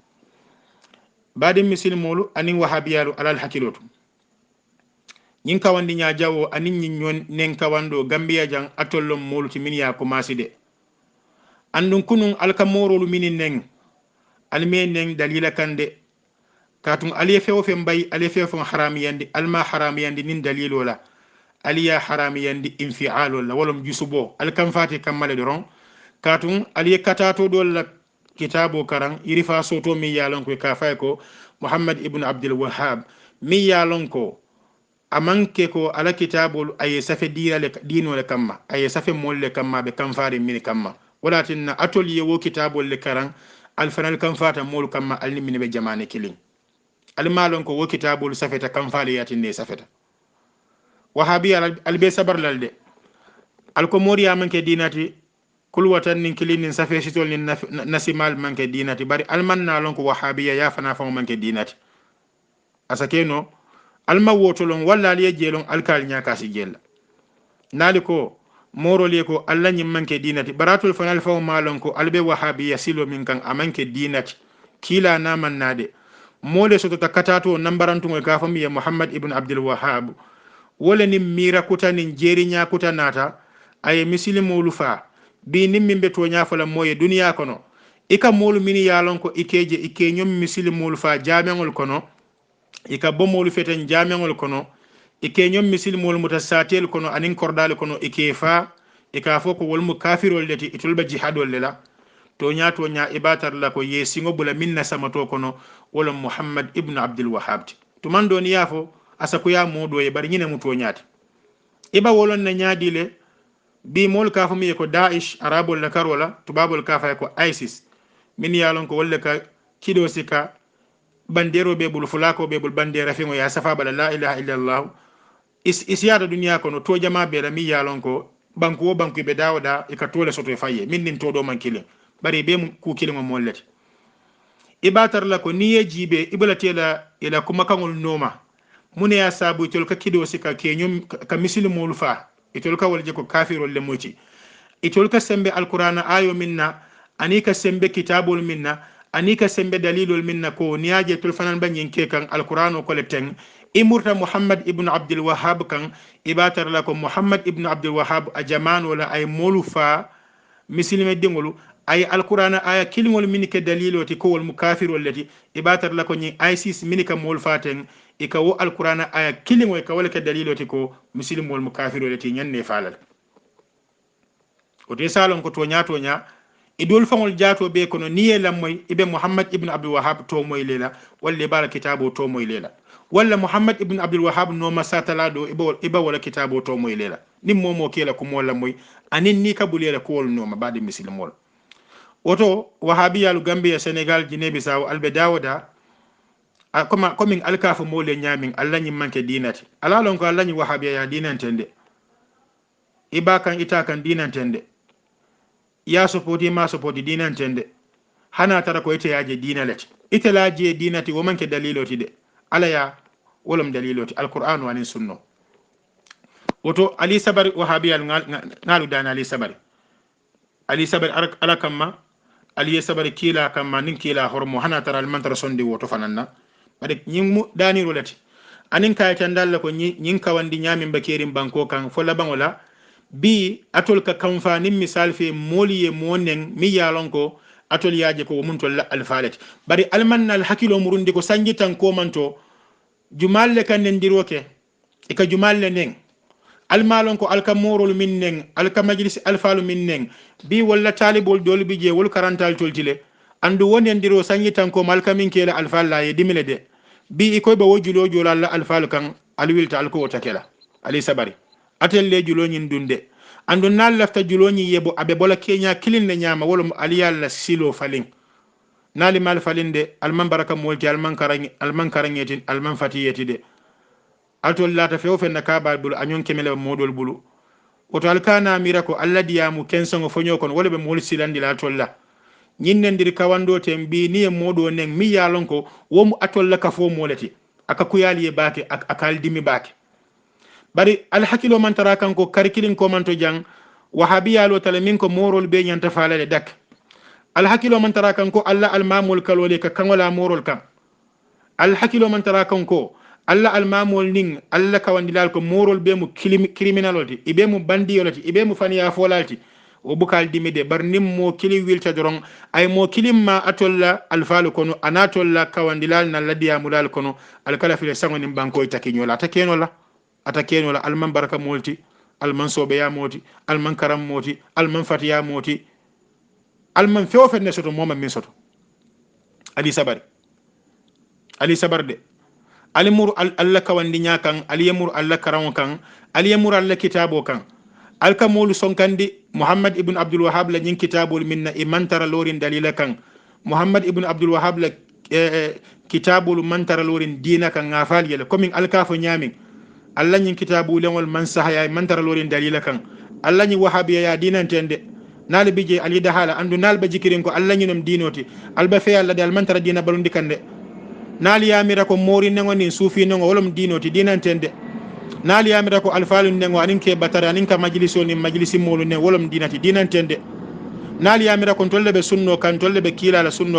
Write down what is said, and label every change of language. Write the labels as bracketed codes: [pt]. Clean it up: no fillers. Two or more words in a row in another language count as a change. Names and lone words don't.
[dyo] badim misil molu anin wahabiyalu alal hakilotu nyin kawandi nya jawo anin nyin nen kawando gambia jang atollom moluti min ya ko maside andun kunun alkamorolu minin nen almen nen dalila kande katun aliye fewo fe mbay aliye fewo fon haramiyandi alma haramiyandi nin dalilola aliya haramiyandi infialo la wolom jusubo alkam fati kammale doron katun aliye katato dol la kitabo karan irifa soto mi yalon ko ka fay ko muhammad ibn abdul wahhab mi yalon ko amanke ko ala kitabul ay safe dino le kamma ay safe molle kamma be kam faari min kamma walatinna atoliye wo kitabul le karan alfanal kam fata mol kamma alni min be jamane kilin almalon ko wo kitabul safeta kam faali yatinde safeta wahabi albe sabar lalde alkomori amanke dinati kulwatan nin kilinin safe sitol nin nasimal manke dinati bari almanna lon ko wahabiya ya fana fa manke dinati asakeno alma wotolon walla aliye jelon alkal nyaka si jella naliko morole ko alla nyim manke dinati baratul fanal fa malon ko albe wahabiya silo min kan amanke dinati kila na mannade mole soto takatato nambarantu ko ka fami muhammad ibn abdul wahhab wala ni mira kutanin jeri nya kutanata ay muslimolu fa bi nimbe to nyafala moye duniya kono ika molu mini yalon ko ikeje ike nyom muslimolu fa jamengol kono ika bomolu feten jamengol kono ike nyom muslimolu mutasatel kono anin kordal kono ike fa ika foko wolmu kafirol leti itulba jihadol lela to nya ibatar la ko yesingo bula minna samato kono wala muhammad ibn abdul wahhab to man do ni yafo asakuya modo e bari nyine muto nyaati iba wolon na nyaadile bi mol ka fami ko Daesh arabol la karola tubabol ka fay ko ISIS min yalon ko wolle ka kido sika bandero be bul fulako be bul bandera fingo ya safa bala [ar] لا إله إلا الله [dyo] isyada dunya ko no to jama be mi yalon ko banko be dawda e ka tole soto faye min nin to do man kilin bari be ku kilin mo mollete ibatar la ko niye jibe iblatela ila kuma kangol noma mune ya sabu tol ka kido sika kenyum ka muslimul fa itol ka walje ko kafirol le moci itol ka sembe alqur'ana ayo minna anika sembe kitabul minna anika sembe dalilul minna ko niaje tol fanan banyin ke kan alqur'ano ko le teng imurta muhammad ibn abdul wahhab kan ibatar la ko muhammad ibn abdul wahhab a jaman wala ay molu fa muslime dingolu ay alqur'ana aya kilingol min ke daliloti ko wal mukafirol lati ibatar la ko ni ISIS min ka mol faten ika wo alqur'ana aya kilingo ka wala ke daliloti ko muslim wal mukafiru lati nyanne falal o de salon ko to nya idol fangol jaato be kono niye lammoy ibe muhammad ibn abdul wahhab to moy lela walla bala kitabo to moy lela walla muhammad ibn abdul wahhab no masatala do iba wala kitabo to moy lela nim momo kela ko mo lammoy anin ni kabulela ko wol no ma bade muslim wol woto wahabiyalu gambia senegal guinea bissau albe dawda komin alkafu mole nyamin Allah nyi manke dinati alalon ko Allah nyi wahabiya ya dinantende iba kan ita kan dinantende ya support ma support dinantende hana tara ko ite yaje dinalati ite laje dinati wo manke daliloti de ala ya wolum daliloti alquran wa sunno woto ali sabar wahabiya ngalu dana ali sabar ala kamma ali sabar kila kamma nin kila hormo hana tara al mantra sondi woto fananna bade nyimu dani rolati anin kay tan dalla ko nyin kawandi nyamin bakerin banko kan fola bangola bi atol ka kamfani misal fe moliye monen mi yalon ko atol yaje ko mun tol alfalet bari almanna al hakilo murundi ko sangitan ko manto jumalle kan ndiroke e ka jumalle nen almalon ko alka morol min nen alka majlis alfalu min nen bi walla talibol dol bi je wol karantal toltile andu woni ndiro sangitan ko malka min kela alfalla ye dimile de bi ikoy be wojulo jolalla alfalu kan alwilta alko wotakela ali sabari atelle juloñin dunde andu nal lafta juloñi yebo abe bola kenya kilinde nyama wolo aliyalla silo falin nali mal falinde alman baraka molti alman karangeti alman fatiyeti de atol lata few fenna kabal bulu anyon kemele modol bulu woto alkana mirako alla diyamu kensango fonyo kon wala be mol silandi la tolla ñinnendir kawando tem bi ni modo nen mi yalon ko womu atolla ka fo moleti aka kuyali e baake akal dimi baake bari al hakilo man tara kanko karikilin ko man to jang wahabiya lo tale min ko morol be nyanta falale dak al hakilo man tara kanko alla al mamul kalole ka kangola morol kam al hakilo man tara kanko alla al mamul ning alla kawandilal ko morol be mu criminaloti ibe mu bandiyoloti ibe mu faniya folalti o bukal dimide bar nim mo kili wilta doron ay mo kilimma atolla al falu kono anatolla kawandilal na ladiya mulal kono al kala file sango nim banko takinyola takenola atakeno la alman baraka molti alman sobe ya moti alman karam moti alman fatiya moti alman fewo fenne soto moma min soto ali sabar de ali mur alla kawandi nyakan ali yamur alla karam kan ali yamur alla kitabo kan alka molu sonkandi muhammad ibn abdul wahhab la nyin kitabul minna imantara lorin dalila kan muhammad ibn abdul wahhab la kitabul mantara lorin dina kan ngafal yele komin alkafo nyamin Allah nyin kitabu lengol man sahaya man tara lorin dalila kan Allah nyi wahabiya ya dinan tende nal bije ali dahala andu nal ba jikirin ko Allah nyinom dinoti alba fe Allah dal man tara dina balundi kande nal yamira ko mori ngoni sufi ngo wolom dinoti dinan tende nal yamira ko alfalun ngo anin ke batara anin ka majliso ni majlisi molu ne wolom dinati dinan tende nal yamira ko tolle be sunno kan tolle be kila la sunno